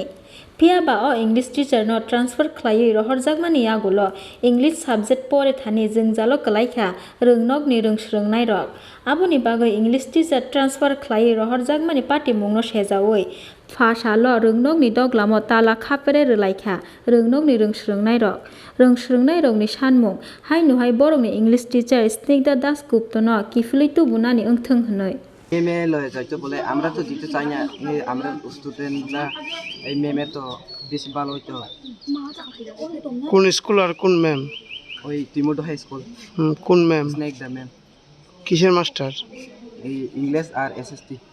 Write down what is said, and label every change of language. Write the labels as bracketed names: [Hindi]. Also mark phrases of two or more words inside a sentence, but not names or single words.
[Kok Borok] पियाबा [English] English teacher [Kok Borok] न ट्रांसफर खलाई रहरजागमानि आगुलो [English] English subject [Kok Borok] परे थानि जोंजालो कलायखा रंनगनि रwngswrwngnairok आबुनि बागै [English] English teacher [Kok Borok] ट्रांसफर खलाई रहरजागमानि पाटिमुंनो सेजावै फासालो रंनगनि दगलामो ताला खापरे रलायखा रंनगनि रwngswrwngnairokनि सानमुं हायनुहाय बर'नि [English] English teacher [Kok Borok] स्निग्धा दासगुप्त न किफुलै तुबुनानि ओंथों हनै [Bangla] মেমে লয়ে যাইতো বলে আমরা তো দিতে চাই না আমরা স্টুডেন্টরা এই মেমে তো বেশি ভালো হইতো কোন স্কুল আর কোন ম্যাম ওই টিমোডো হাই স্কুল কোন ম্যাম স্নেক দা ম্যাম কিসের মাস্টার এই ইংলিশ আর এসএসটি